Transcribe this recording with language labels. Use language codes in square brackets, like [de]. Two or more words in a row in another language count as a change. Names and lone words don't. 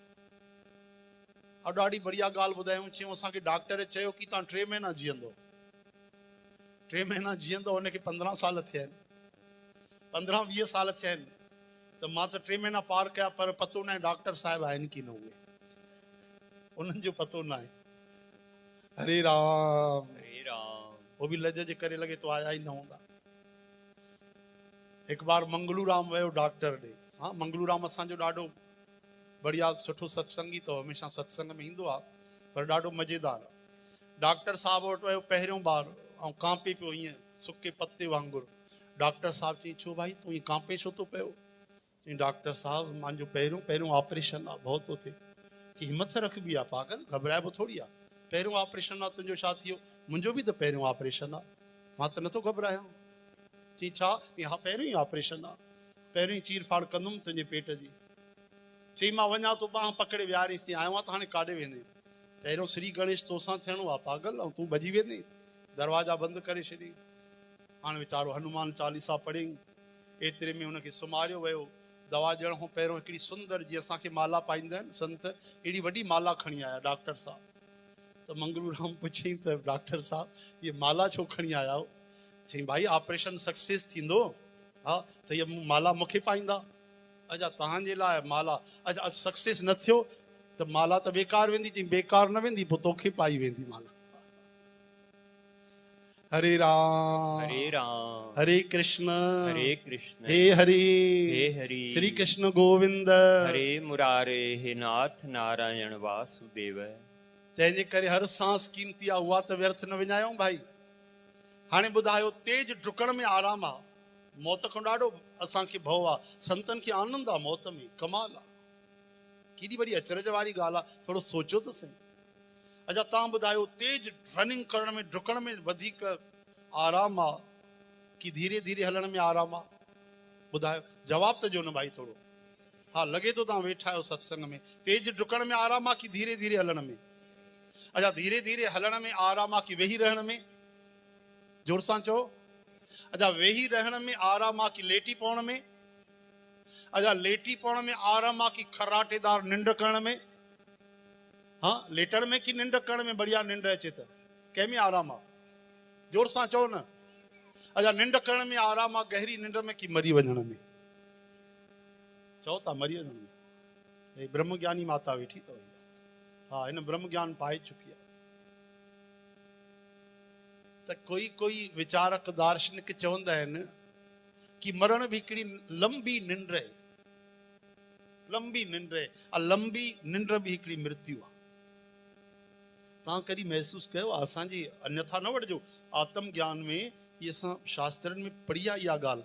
[sd] और ॾाढी बढ़िया ॻाल्हि ॿुधायूं, चयूं असांखे डॉक्टर चयो कि तव्हां 3 महीना जीअंदो, 3 महीना जीअंदो, उनखे 15 साल थिया आहिनि, 15-20 साल थिया आहिनि, त मां त 3 महीना पार कया, पर पतो न आहे डॉक्टर साहिब आहिनि कि न, उहे उन्हनि जो पतो न आहे। [sa] हरे राम हरे राम। [sd] वो भी लज जे करे लगे तो आया ही न हूंदा। एक बार मंगलू राम वियो डॉक्टर ॾे, हाँ मंगलू राम असांजो ॾाढो बढ़िया सुठो सत्संगी, तो हमेशा सत्संग में ईंदो आहे, पर ॾाढो मज़ेदार आहे। डॉक्टर साहब वटि वियो पहिरियों बार, ऐं कांपे पियो ईअं सुके पत्ते वांगुरु। डॉक्टर साहब चई छो भाई तूं ईअं कांपे छो थो पियो? चई डॉक्टर साहब मुंहिंजो पहिरियों ऑपरेशन आहे, भउ थो थिए। कि हिम्मत रखबी आहे पागल, घबराइबो थोड़ी आहे, पहिरियों ऑपरेशन आहे तुंहिंजो, छा थियो? मुंहिंजो बि त पहिरियों ऑपरेशन आहे, मां त नथो घबरायां। चई छा? हा पहिरियों ई ऑपरेशन आहे, पहिरियों ई चीर फाड़ कंदुमि तुंहिंजे पेट जी। चई मां वञा थो, बांह पकड़े विहारीसि थी, आयो आहे त हाणे काॾे वेंदे? पहिरियों श्री गणेश तोसां थियणो आहे पागल, ऐं तूं भॼी वेंदे, दरवाजा बंदि करे छॾी। हाणे वीचारो हनुमान चालीसा पढ़ी, एतिरे में हुनखे सुम्हारियो वियो। दवा ॾियण खां पहिरियों हिकिड़ी सुंदर, जीअं असांखे माला पाईंदा आहिनि संत, अहिड़ी वॾी माला खणी आया डॉक्टर साहब। त मंगलू राम पुछी त डॉक्टर साहब ये माला छो खणी आया हो? चई भाई [en] operation success [sd] थींदो, हाँ त ये माला मूंखे पाईंदा। अच्छा तव्हांजे लाइ माला, अच्छा सक्सेस न थियो त माला त बेकार वेंदी, चई बेकार न वेंदी, पोइ तोखे पाई वेंदी माला। [sa] हरे राम हरे कृष्ण हे हरि श्री कृष्ण गोविंद हरे मुरारे हे नाथ नारायण वासुदेव। [sd] तंहिंजे करे हर सांस कीमती आहे, उहा त व्यर्थ न विञायूं भाई। हाणे ॿुधायो, तेज डुकण में आराम आहे, मौत खां ॾाढो असांखे भउ आहे, संतनि खे आनंद आहे मौत में, कमाल आहे, केॾी वॾी अचरज वारी ॻाल्हि आहे, थोरो सोचो त सही। अच्छा तव्हां ॿुधायो, तेज रनिंग करण में डुकण में वधीक आराम आहे कि धीरे धीरे हलण में आराम आहे? ॿुधायो, जवाब त ॾियो न भाई थोरो। हाँ, लॻे थो तव्हां वेठा आहियो सत्संग में। तेज डुकण में आराम आहे कि धीरे धीरे हलण में? अच्छा, धीरे धीरे हलण में आराम आहे कि वेही रहण में? जोर सां चओ। अच्छा, वेही रहण में आराम आहे कि लेटी पवण में? अच्छा, लेटी पवण में आराम आहे कि खराटेदार निंड करण में? हाँ, लेटण में कि निंड करण में बढ़िया निंड अचे त कंहिं में आराम आहे? जोर सां चओ न। अच्छा, निंड करण में आराम आहे, गहरी निंड में कि मरी वञण में? चओ था मरी वञण में। ब्रह्म ज्ञानी माता वेठी अथव, हाँ, हिन ब्रह्म ज्ञान पाए चुकी आहे। त कोई कोई विचारक दार्शनिक चवंदा आहिनि कि मरण भी हिकिड़ी लंबी निंड आहे, लंबी निंड आहे, लंबी निंड भी हिकिड़ी मृत्यु आहे। तव्हां कॾहिं महसूस कयो आहे? असांजी अन्यथा न वठिजो, आत्म ज्ञान में इहे असां शास्त्रनि में पढ़ी आहे इहा ॻाल्हि।